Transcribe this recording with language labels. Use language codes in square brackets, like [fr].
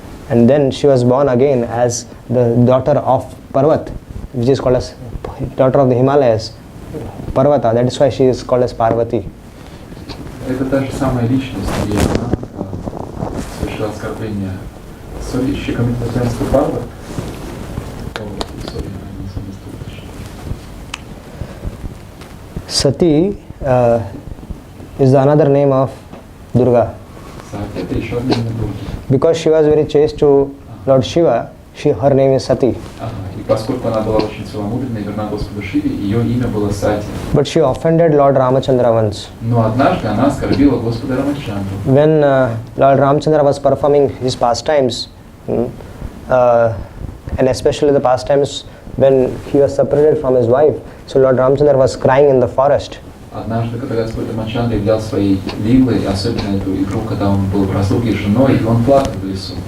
[en] And then she was born again as the daughter of Parvat, which is called as daughter of the Himalayas, Parvata. That is why she is called as Parvati. [ru] Это та же самая личность, и она совершила оскорбление. [en] Sorry, she committed offense to Parvat. Sorry, I misunderstood. Sati is another name of Durga. [ru] Сати — это еще одно имя Дурги. [en] Because she was very chaste to Lord Shiva, her name is Sati. [ru] И поскольку она была очень целомудренна и верна Господу Шиве, ее имя было Сати. [en] But she offended Lord Ramachandra once. [ru] Но однажды она оскорбила Господа Рамачандру. [en] When Lord Ramachandra was performing his pastimes, and especially the pastimes when he was separated from his wife, so Lord Ramachandra was crying in the forest. [ru] Однажды, когда Господь Рамачандра являл своей лилой, особенно эту игру, когда он был в разлуке с женой, и он плакал в лесу.